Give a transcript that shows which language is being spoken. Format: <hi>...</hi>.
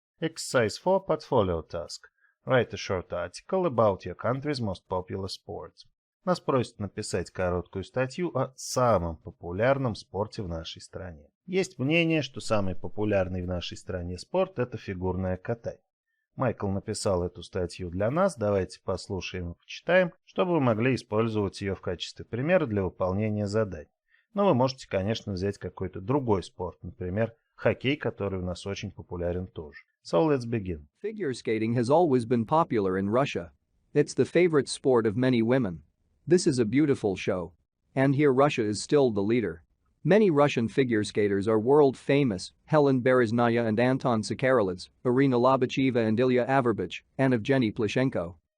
<en>Exercise 4, portfolio task. Write a short article about your country's most popular sport.</en> <ru>Нас просят написать короткую статью о самом популярном спорте в нашей стране. Есть мнение, что самый популярный в нашей стране спорт – это фигурное катание. Майкл написал эту статью для нас, давайте послушаем и почитаем, чтобы вы могли использовать ее в качестве примера для выполнения заданий. Но вы можете, конечно, взять какой-то другой спорт, например, хоккей, который у нас очень популярен тоже.</ru> <en>So let's begin. Figure skating has always been popular in Russia. It's the favorite sport of many women. This is a beautiful show. And here Russia is still the leader. Many Russian figure skaters are world famous: Helen Bereznaya and Anton Sakharelets, Irina Lobacheva and Ilya Averbich, and Evgeny Plishenko.</en>